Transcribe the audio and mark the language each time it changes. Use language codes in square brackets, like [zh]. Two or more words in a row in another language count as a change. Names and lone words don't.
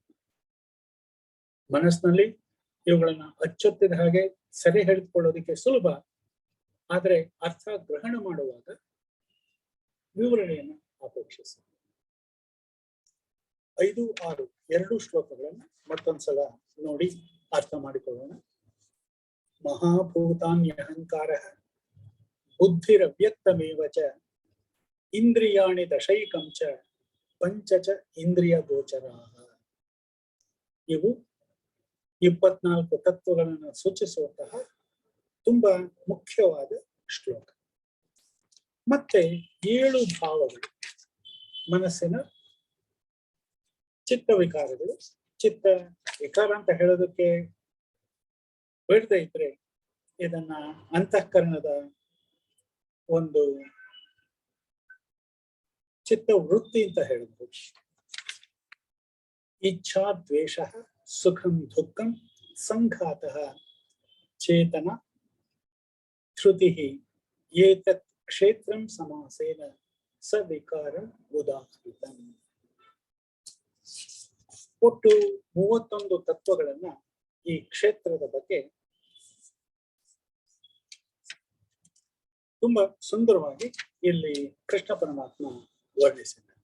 [kn] ಮನಸ್ಸಿನಲ್ಲಿ ಇವುಗಳನ್ನ ಅಚ್ಚೊತ್ತಿದ ಹಾಗೆ ಸೆರೆ ಹಿಡಿದುಕೊಳ್ಳೋದಿಕ್ಕೆ ಸುಲಭ, ಆದರೆ ಅರ್ಥ ಗ್ರಹಣ ಮಾಡುವಾಗ ವಿವರಣೆಯನ್ನು ಅಪೇಕ್ಷಿಸಿ. 5, 6 2 ಶ್ಲೋಕಗಳನ್ನ ಮತ್ತೊಂದ್ಸಲ ನೋಡಿ ಅರ್ಥ ಮಾಡಿಕೊಳ್ಳೋಣ. [sa] ಮಹಾಭೂತಾನ್ಯಹಂಕಾರ ಬುದ್ಧಿರವ್ಯಕ್ತಮೇವ ಚ ಇಂದ್ರಿಯಾಣಿ ದಶೈಕಂ ಚ ಪಂಚಚ ಇಂದ್ರಿಯ ಗೋಚರಾಃ. [kn] ಇವು 24 ತತ್ವಗಳನ್ನು ಸೂಚಿಸುವಂತಹ ತುಂಬಾ ಮುಖ್ಯವಾದ ಶ್ಲೋಕ. ಮತ್ತೆ 7 ಭಾವಗಳು, ಮನಸ್ಸಿನ ಚಿತ್ತ ವಿಕಾರಗಳು. ಚಿತ್ತ ವಿಕಾರ ಅಂತ ಹೇಳೋದಕ್ಕೆ ಬೇಡದೇ ಇದ್ರೆ ಇದನ್ನ ಅಂತಃಕರಣದ ಒಂದು ಚಿತ್ತ ವೃತ್ತಿ ಅಂತ ಹೇಳಬಹುದು. [sa] ಇಚ್ಛಾ ದ್ವೇಷ ಸುಖಂ ದುಃಖಂ ಸಂಘಾತಃ ಚೇತನ ಶ್ರುತಿ ಏತತ್ ಕ್ಷೇತ್ರಂ ಸಮಾಸೇನ ಸವಿಕಾರಂ ಉದಾಹೃತಂ. [kn] ಒಟ್ಟು 31 ತತ್ವಗಳನ್ನ ಈ ಕ್ಷೇತ್ರದ ಬಗ್ಗೆ ತುಂಬಾ ಸುಂದರವಾಗಿ ಇಲ್ಲಿ ಕೃಷ್ಣ ಪರಮಾತ್ಮ ವರ್ಣಿಸಿದ್ದಾರೆ.